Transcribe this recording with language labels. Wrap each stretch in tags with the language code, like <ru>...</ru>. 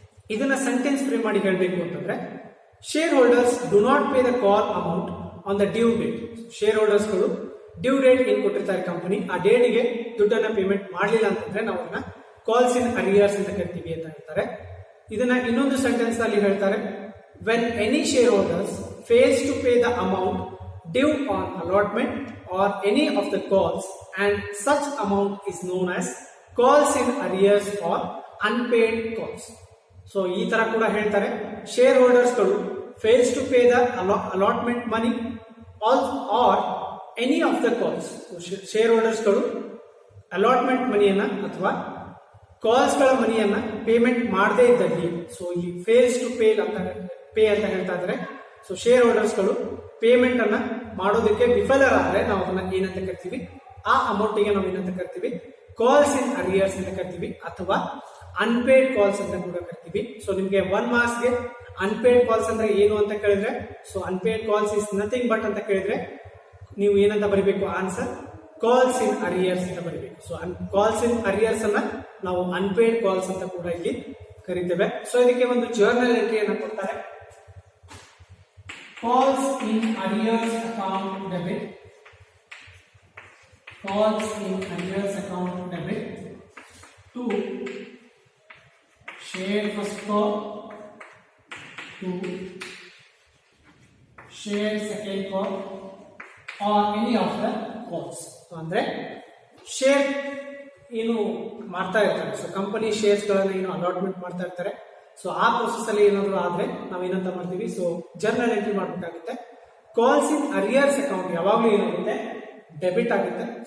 <kn>ಇದನ್ನ sentence frame ಮಾಡಿ ಹೇಳಬೇಕು ಅಂತಂದ್ರೆ,</kn> <en>Share holders do not pay the call amount on the due date.</en> <kn>Share ಹೋಲ್ಡರ್ಸ್ಗಳು due date ಏನ್ ಕೊಟ್ಟಿರ್ತಾರೆ ಕಂಪನಿ, ಆ ಡೇಟ್ಗೆ ದುಡ್ಡನ್ನ ಪೇಮೆಂಟ್ ಮಾಡಲಿಲ್ಲ ಅಂತಂದ್ರೆ ನಾವು ಅದನ್ನ ಕಾಲ್ಸ್ ಇನ್ ಅರಿಯರ್ಸ್ ಅಂತ ಕರಿತೀವಿ ಅಂತ ಹೇಳ್ತಾರೆ. ಇದನ್ನ ಇನ್ನೊಂದು ಸೆಂಟೆನ್ಸ್ ನಲ್ಲಿ ಹೇಳ್ತಾರೆ,</kn> <en>When any share holders fails to pay the amount due on allotment or any of the calls and such amount is known as calls in arrears or unpaid calls. So</en> <kn>ಈ ತರ ಕೂಡ ಹೇಳ್ತಾರೆ,</kn> <en>Share holders ಗಳು fails to pay the allotment money or any of the calls.</en> <kn>Share holders ಗಳು allotment ಮನಿಯನ್ನ ಅಥವಾ calls ಗಳ ಮನಿಯನ್ನ payment ಮಾಡದೇ ಇದ್ದಲ್ಲಿ, ಸೊ ಇಲ್ಲಿ ಫೇಲ್ಸ್ ಟು ಪೇ ಅಂತ ಹೇಳ್ತಾ ಇದ್ದಾರೆ. ಸೊ ಶೇರ್ ಹೋಲ್ಡರ್ಸ್ ಗಳು ಪೇಮೆಂಟ್ ಅನ್ನ ಮಾಡೋದಕ್ಕೆ ವಿಫಲರಾದ್ರೆ ನಾವು ಅದನ್ನ ಏನಂತ ಕರಿತೀವಿ, ಆ ಅಮೌಂಟಿಗೆ ನಾವು ಏನಂತ ಕರಿತೀವಿ, ಕಾಲ್ಸ್ ಇನ್ ಅರಿಯರ್ಸ್ ಅಂತ ಕರಿತೀವಿ ಅಥವಾ ಅನ್ಪೇಡ್ ಕಾಲ್ಸ್ ಅಂತ ಕೂಡ ಕರಿತೀವಿ. ಸೊ ನಿಮ್ಗೆ 1 ಮಾರ್ಕ್ಸ್ ಗೆ ಅನ್ಪೇಡ್ ಕಾಲ್ಸ್ ಅಂದ್ರೆ ಏನು ಅಂತ ಕೇಳಿದ್ರೆ, so</kn> <en>unpaid calls is nothing but</en> <kn>ಅಂತ ಕೇಳಿದ್ರೆ ನೀವು ಏನಂತ ಬರೀಬೇಕು, ಆನ್ಸರ್ ಕಾಲ್ಸ್ ಇನ್ ಅರಿಯರ್ಸ್ ಅಂತ ಬರೀಬೇಕು. ಸೊ ಕಾಲ್ಸ್ ಇನ್ ಅರಿಯರ್ಸ್ ಅನ್ನ ನಾವು ಅನ್ಪೇಡ್ ಕಾಲ್ಸ್ ಅಂತ ಕೂಡ ಇಲ್ಲಿ ಕರಿತೇವೆ.</kn> <en>so</en> <kn>ಇದಕ್ಕೆ ಒಂದು ಜರ್ನಲ್ ಎಂಟ್ರಿಯನ್ನು ಕೊಡ್ತಾರೆ,</kn> <en>calls in arrears account debit, calls in arrears account debit to share first call, to share second call or any of the calls.</en> <kn>So ಅಂದ್ರೆ ಶೇರ್ ಏನು ಮಾಡ್ತಾ ಇರ್ತಾರೆ, ಸೊ ಕಂಪನಿ ಶೇರ್ಸ್ ಗಳನ್ನ ಏನು ಅಲಾಟ್ಮೆಂಟ್ ಮಾಡ್ತಾ ಇರ್ತಾರೆ. ಸೊ ಆ ಪ್ರೊಸೆಸ್ ಅಲ್ಲಿ ಏನಾದ್ರು ಆದ್ರೆ ನಾವೇನಂತ ಮಾಡ್ತೀವಿ, ಸೊ ಜರ್ನಲ್ ಎಂಟ್ರಿ ಮಾಡಬೇಕಾಗುತ್ತೆ. ಕಾಲ್ಸ್ ಇನ್ ಅರಿಯರ್ಸ್ ಅಕೌಂಟ್ ಯಾವಾಗ್ಲೂ ಏನಾಗುತ್ತೆ, ಡೆಬಿಟ್ ಆಗುತ್ತೆ.</kn>